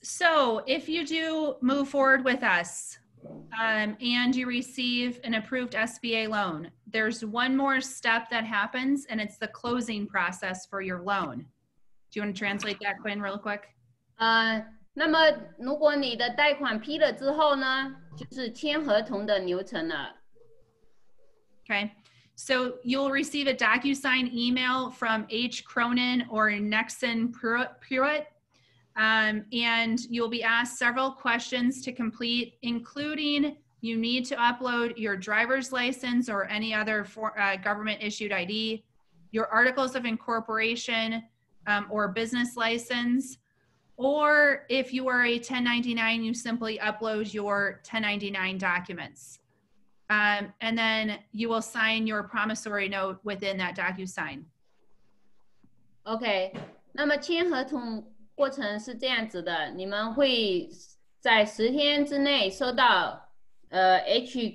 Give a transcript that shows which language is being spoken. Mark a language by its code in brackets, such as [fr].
[en] So if you do move forward with us and you receive an approved SBA loan, there's one more step that happens, and it's the closing process for your loan. Do you want to translate that, Quinn, real quick? [zh] 那么如果你的贷款批了之后呢，就是签合同的流程了。 [en] Okay, so you'll receive a DocuSign email from H. Cronin or Nexon Pruitt, and you'll be asked several questions to complete, including you need to upload your driver's license or any other government issued ID, your articles of incorporation or business license, or if you are a 1099, you simply upload your 1099 documents. And then you will sign your promissory note within that DocuSign. [zh] OK， 那么签合同过程是这样子的，你们会在10天之内收到H.